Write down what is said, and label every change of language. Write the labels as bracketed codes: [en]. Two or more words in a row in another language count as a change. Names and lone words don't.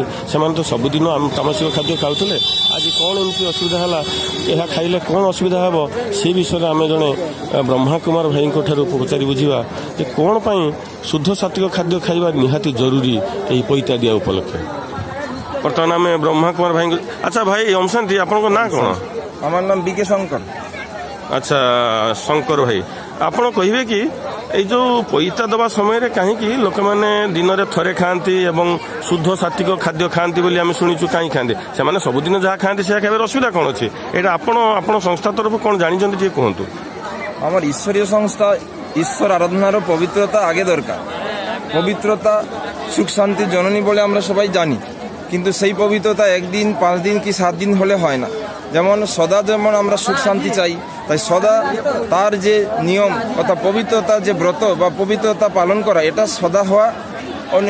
[or] ସେମାନେ ତ ସବୁଦିନ ତାମସିକ ଖାଦ୍ୟ ଖାଉଥିଲେ, ଆଜି କ'ଣ ଏମିତି ଅସୁବିଧା ହେଲା, ଏହା ଖାଇଲେ କ'ଣ ଅସୁବିଧା ହେବ, ସେ ବିଷୟରେ ଆମେ ଜଣେ ବ୍ରହ୍ମାକୁମାର ଭାଇଙ୍କ ଠାରୁ ପଚାରି ବୁଝିବା ଯେ କ'ଣ ପାଇଁ ଶୁଦ୍ଧ ସାତ୍ତ୍ୱିକ ଖାଦ୍ୟ ଖାଇବା ନିହାତି ଜରୁରୀ ଏହି ପଇତା ଦିଆ ଉପଲକ୍ଷେ। ବର୍ତ୍ତମାନ ଆମେ ବ୍ରହ୍ମାକୁମାର ଭାଇଙ୍କୁ, ଆଚ୍ଛା ଭାଇ ଓମ୍ ଶାନ୍ତି, ଆପଣଙ୍କ ନାଁ କ'ଣ? [bn] আমার নাম বিকে শঙ্কর। [or] ଆଚ୍ଛା ଶଙ୍କର ଭାଇ, ଆପଣ କହିବେ କି এই ଯେଉଁ ପଇତା ଦେବା ସମୟରେ କାହିଁକି ଲୋକମାନେ ଦିନରେ ଥରେ ଖାଆନ୍ତି ଏବଂ ଶୁଦ୍ଧ ସାତ୍ତ୍ୱିକ ଖାଦ୍ୟ ଖାଆନ୍ତି ବୋଲି ଆମେ ଶୁଣିଛୁ? କାହିଁ ଖାଆନ୍ତି? ସେମାନେ ସବୁଦିନ ଯାହା ଖାଆନ୍ତି ସେୟା ଖାଇବାର ଅସୁବିଧା କ'ଣ ଅଛି? ଏଇଟା ଆପଣ ସଂସ୍ଥା ତରଫରୁ କ'ଣ ଜାଣିଛନ୍ତି ଟିକେ କୁହନ୍ତୁ। [bn] আমার ঈশ্বরীয় সংস্থা ঈশ্বর আরাধনার পবিত্রতা আগে দরকার। পবিত্রতা সুখ শান্তি জননী বলে আমরা সবাই জানি, কিন্তু সেই পবিত্রতা একদিন 5 দিন কি 7 দিন হলে হয় না। যেমন সদা যেমন আমরা সুখ শান্তি চাই, তাই সদা তার যে নিয়ম অর্থাৎ পবিত্রতা যে ব্রত বা পবিত্রতা পালন করা, এটা সদা হওয়া অনিবার্য।